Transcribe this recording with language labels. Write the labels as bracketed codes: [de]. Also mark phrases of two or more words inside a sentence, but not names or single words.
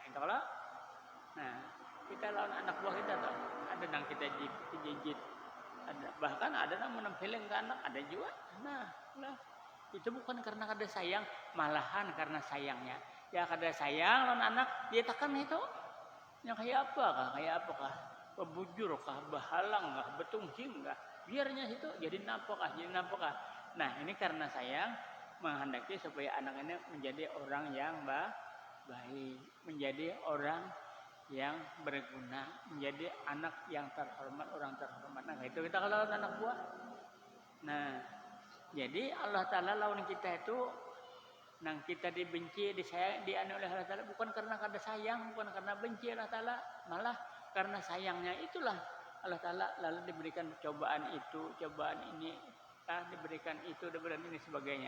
[bjn] Itu kalau, nah kita lawan anak buah kita tuh, ada yang kita jijit, ada bahkan ada yang menempelin ke anak, ada juga. Nah, itu bukan karena kada sayang, malahan karena sayangnya. Ya kada sayang lawan anak, dia tekan itu. Yang kayak apakah? Pebujur kah, bahalang kah, betungsing kah, biarnya itu jadi nampakah. Nah ini karena sayang menghendaki supaya anak ini menjadi orang yang baik, menjadi orang yang berguna, menjadi anak yang terhormat, orang terhormat. Nah itu kita kalau anak buah. Nah jadi Allah Ta'ala lawan kita itu, nang kita dibenci, disayang, dianu oleh Allah Ta'ala bukan karena kada sayang, bukan karena benci Allah Ta'ala, malah karena sayangnya itulah Allah Ta'ala lalu diberikan cobaan itu, cobaan ini, diberikan itu, diberikan ini sebagainya.